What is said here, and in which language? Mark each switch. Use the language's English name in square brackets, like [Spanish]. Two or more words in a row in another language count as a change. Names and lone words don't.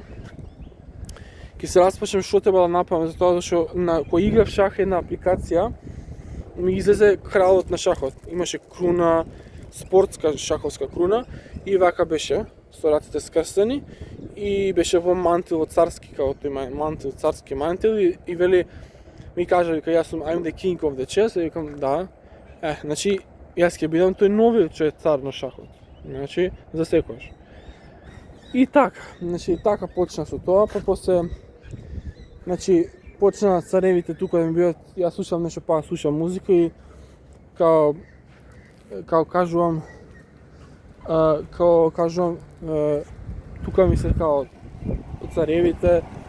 [Macedonian] Ќе се распрашам што треба да направам, затоа што кој играв шах една апликација, ми излезе кралот на шахот. Имаше круна, спортска шаховска круна и вака беше, со рацете скрстени и беше во мантил, во царски, како тој мантил, царски мантил и вели, ми кажа, вика, јас сум [English] I'm the king of the chess, [Macedonian] и викам, да. Значи, јас ќе бидам тој новиот што е цар на шахот. Значи, за секојаш. И така, значи, така почна со тоа, па после, значи, почна царевите тука да ми бидат, јас слушам нешто, па слушам музика и као кажувам, тука ми се као царевите,